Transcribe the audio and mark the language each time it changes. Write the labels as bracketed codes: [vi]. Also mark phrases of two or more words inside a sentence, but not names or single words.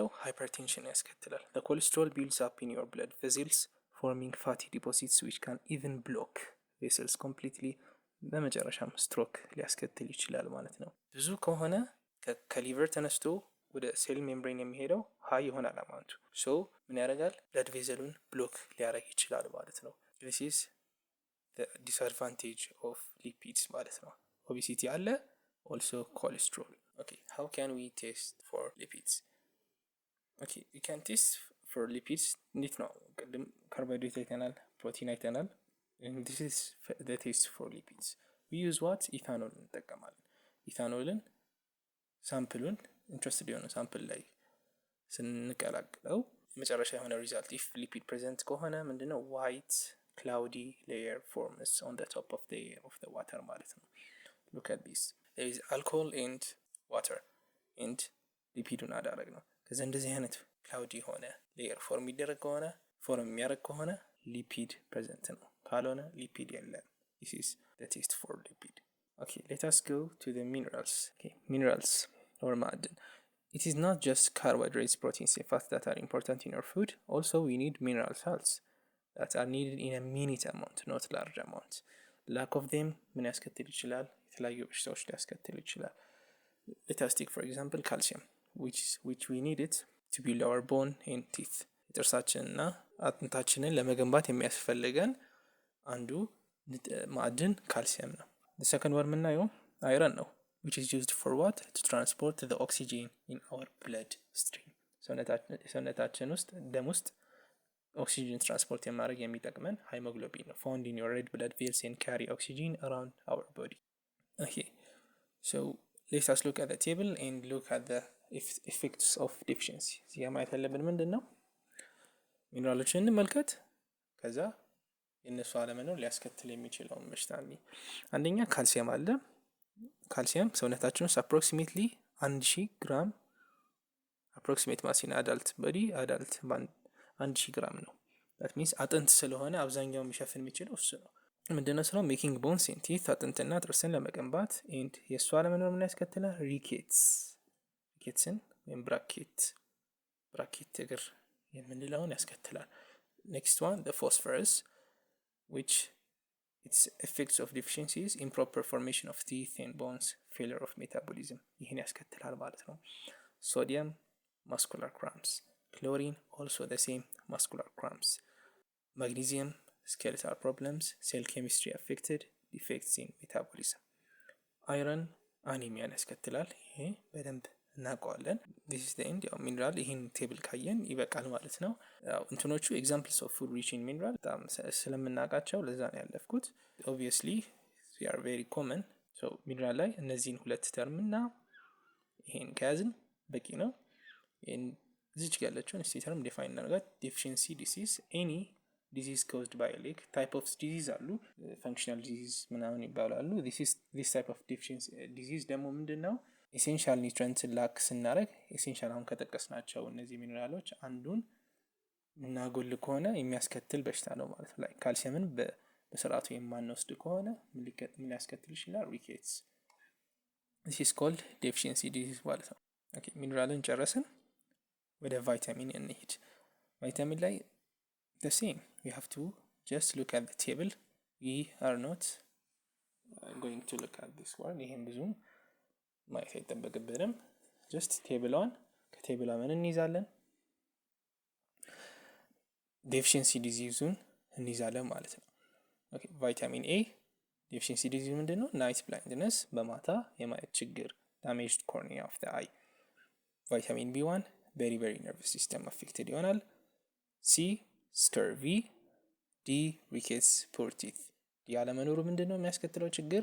[am] ሃይፐርቴንሽን ያስከትላል። [en] the cholesterol builds up in your blood vessels forming fatty deposits which can even block vessels completely. [am] በመጨረሻም ስትሮክ ሊያስከትል ይችላል ማለት ነው። ብዙ ከሆነ ከሊቨር ተነስቶ ወደ ሴል ሜምብሬን የሚሄደው ሀይ ይሆናል አማውንቱ። ሶ ምን ያደርጋል? ብለድ ቬዘሉን ብሎክ ሊያደርግ ይችላል ማለት ነው። [en] this is the disadvantage of lipids [am] ማለት ነው። ኦቤሲቲ አለ፣ [en] also cholesterol. okay, how can we test for lipids? okay, you can test for lipids [am] እንዴት ነው? ቅድም ካርቦሃይድሬት አይተናል፣ ፕሮቲን አይተናል። [en] and this is the test for lipids. we use what? [am] ኢታኖል እንጠቀማለን። ኢታኖልን ሳምፕሉን ኢንትረስትድ የሆነ ሳምፕል ላይ ስንቀላቅለው መጨረሻ የሆነ [en] result if lipid present [am] ከሆነ ምንድነው? [en] white cloudy layer forms on the top of the water [am] ማለት ነው። [en] look at this, there is alcohol and water and [am] ሊፒዱን አዳረግ ነው። ከዛ እንደዚህ አይነት ክላውዲ የሆነ ሌየር ፎርም የሚያደርግ ከሆነ ሊፒድ ፕሬዘንት ነው፣ ካልሆነ ሊፒድ የለም። [en] this is the test for lipid. okay, let us go to the minerals. okay, minerals or ማዕድን. it is not just carbohydrates, proteins and fats that are important in our food. also we need mineral salts that are needed in a minute amount, not large amount. lack of them [am] ምን ያስከትል ይችላል? የተለያዩ በሽታዎች ሊያስከትል ይችላል። [en] let us take for example calcium which we need it to build our bone and teeth. [am] ጥርሳችንና አጥንታችንን ለመገንባት የሚያስፈልገን አንዱ ማዕድን ካልሲየም ነው። [en] the second one [am] የምናየው አይረን ነው [en] which is used for what? to transport the oxygen in our blood stream. [am] ሰውነታችን ውስጥ ደም ውስጥ ኦክሲጅን ትራንስፖርት የማድረግ የሚጠቅመን ሃይሞግሎቢን ነው። [en] found in your red blood cells and carry oxygen around our body. okay, so let us look at the table and look at the effects of deficiency. [am] እዚህ ጋር ማየት ያለብን ምንድን ነው? ሚነራሎችን እንመልከት፣ ከዛ የእነሱ አለመኖር ሊያስከትል የሚችለውን በሽታ። አንደኛ ካልሲየም አለ። ካልሲየም ሰውነታችን ውስጥ አፕሮክሲሜትሊ 1000 ግራም [en] approximate mass in adult body [am] አዳልት 1000 ግራም ነው። that means አጥንት ስለሆነ አብዛኛው የሚሸፍን የሚችለው እሱ ነው። ምንድነው ስራው? [en] making bones and teeth፣ [am] አጥንትና ጥርስን ለመገንባት። ኤንድ የእሱ አለመኖር ምን ያስከትላል? ሪኬትስን ወይም ብራኬት እግር የምንለውን ያስከትላል። [en] next one the phosphorus which its effects of deficiencies improper formation of teeth and bones, failure of metabolism [am] ይህን ያስከትላል ማለት ነው። [en] sodium muscular cramps, chlorine also the same muscular cramps, magnesium skeletal problems, cell chemistry affected, defects in metabolism, iron [am] አኒሚያን ያስከትላል። ይሄ በደንብ እናውቀዋለን። [en] this is the end። [am] ያው ሚነራል ይህን ቴብል ካየን ይበቃል ማለት ነው። [en] ያው እንትኖቹ examples of food rich in mineral [am] በጣም ስለምናውቃቸው ለዛ ነው ያለፍኩት። [en] obviously they are very common. [am] so ሚነራል ላይ እነዚህን ሁለት ተርም እና ይሄን ከያዝን በቂ ነው። እዚች ጋር ያለችውን እስቲ ተርም ዲፋይን እናደርጋት። [en] deficiency disease, any disease caused by a lack. type of disease አሉ፣ functional disease [am] ምናምን ይባላሉ። [en] this type of deficiency disease [am] ደግሞ ምንድነው? [en] essential nutrient [am] ላክ ስናደርግ ኤሴንሻል አሁን ከጠቀስናቸው እነዚህ ሚነራሎች አንዱን እናጎል ከሆነ የሚያስከትል በሽታ ነው ማለት ነው። ካልሲየምን በስርዓቱ የማንወስድ ከሆነ ምን ያስከትል ይችላል? ሪኬትስ። [en] this is called deficiency disease [am] ማለት ነው። ኦኬ ሚነራልን ጨረስን፣ ወደ ቫይታሚን እንሂድ። ቫይታሚን ላይ [en] the same, we have to just look at the table. we are not going to look at this one. [am] ይሄን ብዙም ማየት አይጠበቅብንም። ጀስት ቴብሏን ከቴብሏ ምን እንይዛለን? ዴፊሽንሲ ዲዚዙን እንይዛለን ማለት ነው። ኦኬ [en] vitamin A deficiency disease [am] ምንድን ነው? [en] night blindness፣ [am] በማታ የማየት ችግር፣ [en] damaged cornea of the eye። [am] ቫይታሚን ቢ1 ቬሪ ቬሪ ነርቭስ ሲስተም አፌክትድ ይሆናል። ሲ ስከርቪ፣ ዲ ሪኬትስ [en] poor teeth። [am] ያለመኖሩ ምንድን ነው የሚያስከትለው ችግር?